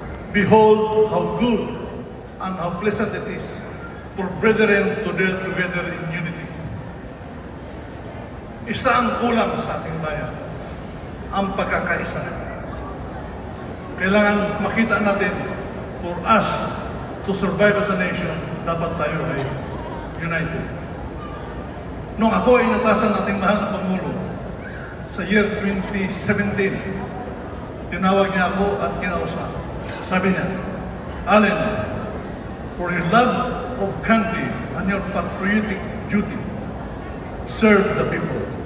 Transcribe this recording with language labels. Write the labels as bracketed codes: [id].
[en] Behold how good and how pleasant it is for brethren to dwell together in unity. [tl] Isa ang kulang sa ating bayan, ang pagkakaisa. Kailangan makita natin, [en] for us to survive as a nation, [tl] dapat tayo ay [en] united. [tl] Nung ako ay natasan ating mahal na Pangulo, sa year 2017, tinawag niya ako at kinausap. Sabi niya, [en] Allen, for your love of country and your patriotic duty, serve the people.